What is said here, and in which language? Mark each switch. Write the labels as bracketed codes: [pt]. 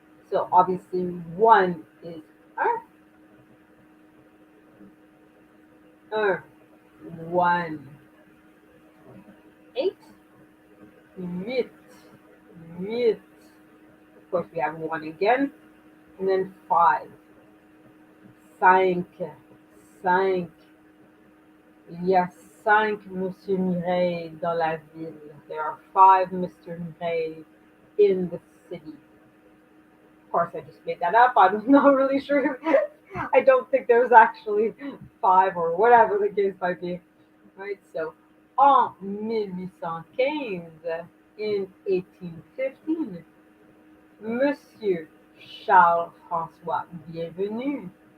[en] So obviously one is un, one, eight, [fr] huit, huit. [en] Of course, we have one again, and then five, [fr] cinq, cinq. Il y a cinq Monsieur Mireille dans la ville. [en] There are five Mr. Mireille in the city. Of course, I just made that up. I'm not really sure. I don't think there's actually five or whatever the case might be. Right? So, en 1815, in 1815, Monsieur Charles François Bienvenu.